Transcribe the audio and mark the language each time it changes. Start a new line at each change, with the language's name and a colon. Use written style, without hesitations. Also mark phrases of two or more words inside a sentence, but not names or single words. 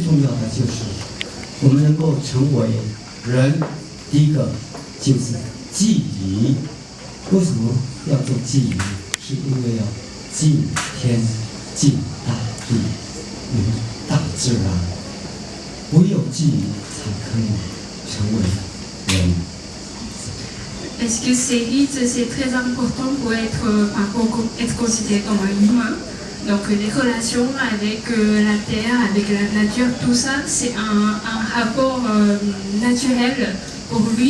Chinese: 重要的就是我们能够成为人，第一个就是记忆。为什么要做记忆？是因为要敬天、敬大地、大自然，唯有记忆才可以成为人。
French: Parce que ces rites, c'est très important pour être considéré comme un humain. Donc les relations avec la terre, avec la nature, tout ça, c'est un rapport naturel pour lui.